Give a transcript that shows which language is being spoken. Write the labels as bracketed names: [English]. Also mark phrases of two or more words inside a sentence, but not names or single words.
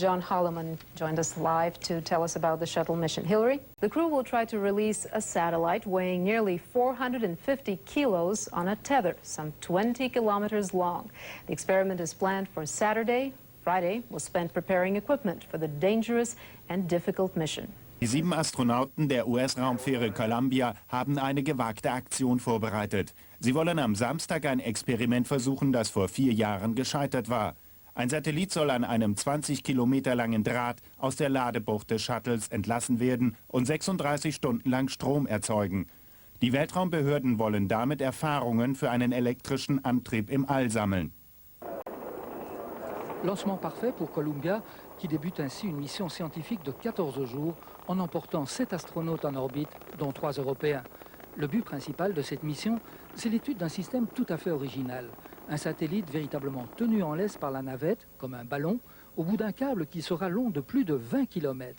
[English] John Holloman joined us live to tell us about the shuttle mission. Hillary, the crew will try to release a satellite weighing nearly 450 kilos on a tether, some 20 kilometers long. The experiment is planned for Saturday. Friday will spend preparing equipment for the dangerous and difficult mission. [German] Die 7 Astronauten der US-Raumfähre Columbia haben eine gewagte Aktion vorbereitet. Sie wollen am Samstag ein Experiment versuchen, das vor 4 Jahren gescheitert war. Ein Satellit soll an einem 20 Kilometer langen Draht aus der Ladebucht des Shuttles entlassen werden und 36 Stunden lang Strom erzeugen. Die Weltraumbehörden wollen damit Erfahrungen für einen elektrischen Antrieb im All sammeln. [French] Lancement parfait pour Columbia, qui débute ainsi une mission scientifique de 14 jours en emportant 7 astronautes en orbite, dont 3 Européens. Le but principal de cette mission, c'est l'étude d'un système tout à fait original. Un satellite véritablement tenu en laisse par la navette, comme un ballon, au bout d'un câble qui sera long de plus de 20 km.